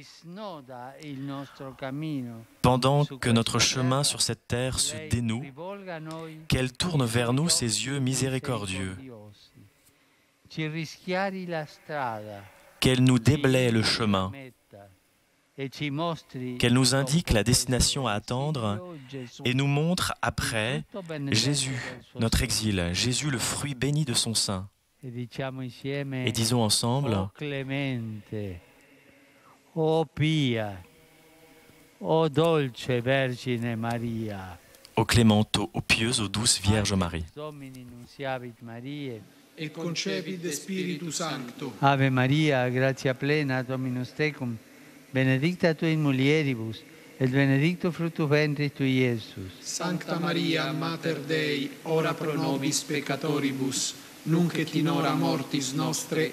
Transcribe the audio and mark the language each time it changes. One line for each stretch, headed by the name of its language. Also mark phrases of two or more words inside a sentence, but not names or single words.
French: Pendant que notre chemin sur cette terre se dénoue, qu'elle tourne vers nous ses yeux miséricordieux, qu'elle nous déblaye le chemin, qu'elle nous indique la destination à attendre et nous montre après Jésus, notre exil, Jésus le fruit béni de son sein. Et disons ensemble, ô clémente,
Italian: ô pia, ô dolce Vergine Maria,
French: ô clémente, ô pieuse, ô douce Vierge Marie.
Latin: Et concepit de Spiritu Sancto. Ave Maria, gratia plena, Dominus tecum, benedicta tu in mulieribus, et benedictus fructus ventris tui, Iesus. Sancta Maria, Mater Dei, ora pro nobis peccatoribus, nunc et in hora mortis nostre.